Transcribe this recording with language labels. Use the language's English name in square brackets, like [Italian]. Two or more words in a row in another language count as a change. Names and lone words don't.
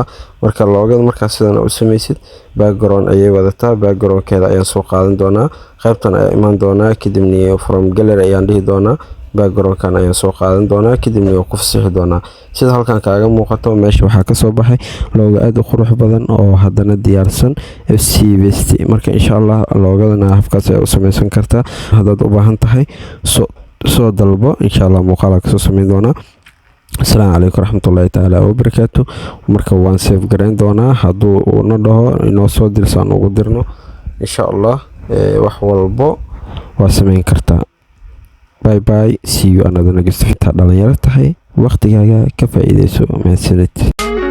[Somali] Marka loogada markaas sidan u samaysid background ayay wadataa, backgroundkeeda ayaan soo qaadan doonaa, qaybtan ayaa imaan doonaa, kadibna [English] from gallery [Somali] ayaan dhihi doonaa, backgroundkan ayaan soo qaadan doonaa, kadibna ku fasixi doonaa. Sida halkan kaaga muuqato meesha waxaa ka soo baxay looga aad u qurux badan oo haddana diyaarsan FC West. Marka [Arabic] إن شاء الله [Somali] loogadana habkaas ayaa u samaysan kartaa. Haddaad u baahan tahay soo dalbo [Arabic] إن شاء الله [Somali] muuqaal ka soo sameyn doonaa. [Arabic] السلام عليكم ورحمة الله تعالى وبركاته. [Somali] marka waan save gareyn doonaa hadduu uu na dhaho inoo soo dirsaan ugu dirno [Arabic] إن شاء الله [Somali] wax walbo waa sameyn kartaa. [English] Bye bye, see you another next video. [Somali] Dhalinyaro tahay waqtigaaga ka faa'iideyso. Mahadsanid.